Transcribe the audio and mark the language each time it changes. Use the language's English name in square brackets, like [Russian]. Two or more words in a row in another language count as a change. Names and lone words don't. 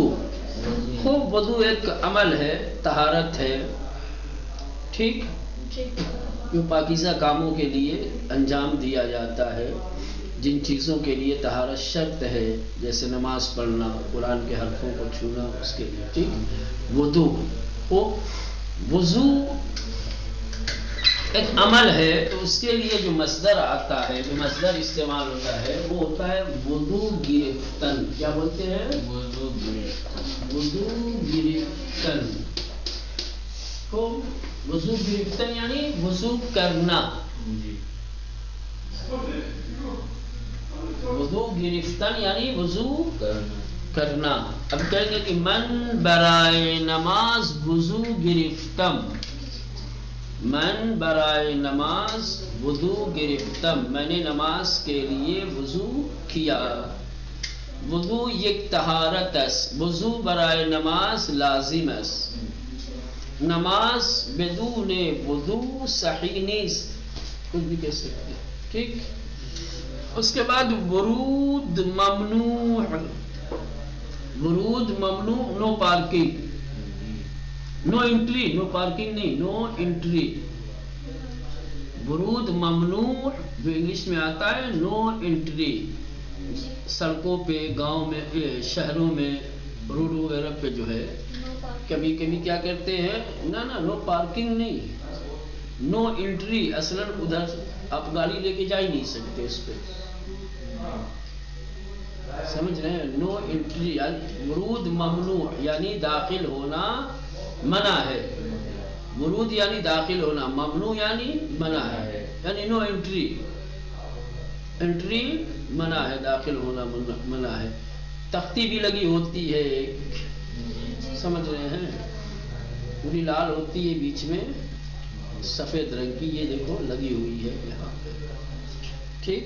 [Urdu] خوب وضو ایک عمل ہے، طہارت ہے، ٹھیک، جو پاکیزہ کاموں کے لیے انجام دیا جاتا ہے، جن چیزوں کے لیے طہارت شرط ہے، جیسے نماز پڑھنا، قرآن کے حرفوں کو چھونا، اس کے لیے ٹھیک وضو۔ وضو ایک عمل ہے، تو اس کے لیے جو مصدر آتا ہے، جو مصدر استعمال ہوتا ہے، وہ ہوتا ہے [Persian] وضو گرفتن۔ [Urdu] کیا بولتے ہیں؟ [Persian] وضو گرفتن۔ وضو گرفتن [Urdu] کو [Persian] وضو گرفتن [Urdu] یعنی وضو کرنا، [Persian] وضو گرفتن [Urdu] یعنی وضو کرنا۔ اب کہیں گے کہ [Persian] من برائے نماز وضو گرفتم، من برائے نماز وضو گرفتم، [Urdu] میں نے نماز کے لیے وضو کیا۔ [Persian] وضو یک طہارت است، وضو برائے نماز لازم است، نماز بدون وضو صحیح نیست، [Urdu] کچھ بھی کہہ سکتے ہیں، ٹھیک۔ اس کے بعد [Persian] ورود ممنوع، ورود ممنوع، [English] no parking, no entry, no parking نہیں، no entry. [Persian] ورود ممنوع [Urdu] جو انگلش میں آتا ہے [English] no entry, [Urdu] سڑکوں پہ، گاؤں میں، شہروں میں، روڈ وغیرہ پہ جو ہے کبھی کبھی کیا کرتے ہیں، نہ [English] no parking [Urdu] نہیں، [English] no entry, [Urdu] اصلاً ادھر آپ گاڑی لے کے جا ہی نہیں سکتے اس پہ، سمجھ رہے ہیں؟ [English] no entry [Urdu] یعنی [Persian] ورود ممنوع [Urdu] یعنی داخل ہونا منع ہے، ورود یعنی داخل ہونا، ممنوع یعنی منع ہے، یعنی [English] no entry, [Urdu] انٹری منع ہے، داخل ہونا منع ہے۔ تختی بھی لگی ہوتی ہے ایک، سمجھ رہے ہیں، پوری لال ہوتی ہے، بیچ میں سفید رنگ کی، یہ دیکھو لگی ہوئی ہے یہاں پہ، ٹھیک۔